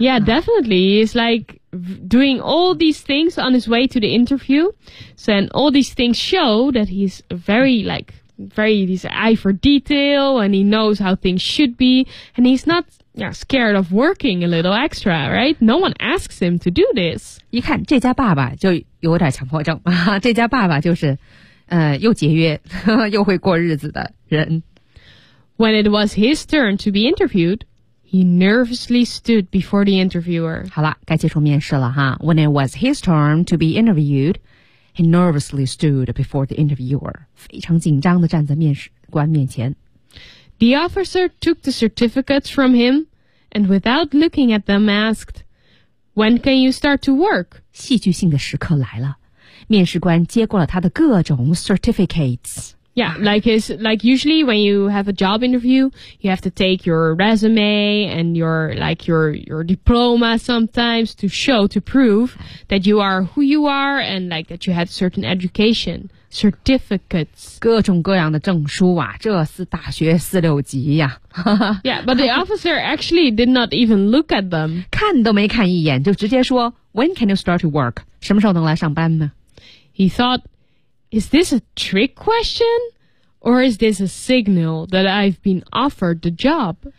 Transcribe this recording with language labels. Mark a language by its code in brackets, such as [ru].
[en] Yeah, definitely He's like doing all these things on his way to the interview So and all these things show that he's very likeVery, he's eye for detail, and he knows how things should be, and he's not scared of working a little extra, right? No one asks him to do this. [zh] 一看这家爸爸就有点强迫症啊！这家爸爸就是，又节约又会过日子的人。 [en] When it was his turn to be interviewed, he nervously stood before the interviewer. [zh] 好了，该接受面试了哈。 [en] When it was his turn to be interviewed. He nervously stood before the interviewer, [zh] 非常紧张地站在面试官面前。 [en] The officer took the certificates from him, and without looking at them, asked, "When can you start to work?" [zh] 戏剧性的时刻来了，面试官接过了他的各种 certificates。 [en] Yeah, like usually when you have a job interview, you have to take your resume and your diploma sometimes to show, to prove that you are who you are and like that you had certain education, certificates. [zh] 各种各样的证书啊，这是大学四六级呀。 [en] Yeah, but the officer actually did not even look at them. [zh] 看都没看一眼，就直接说 [en] When can you start to work? [zh] 什么时候能来上班呢 [en] He thought,Is this a trick question, or is this a signal that I've been offered the job?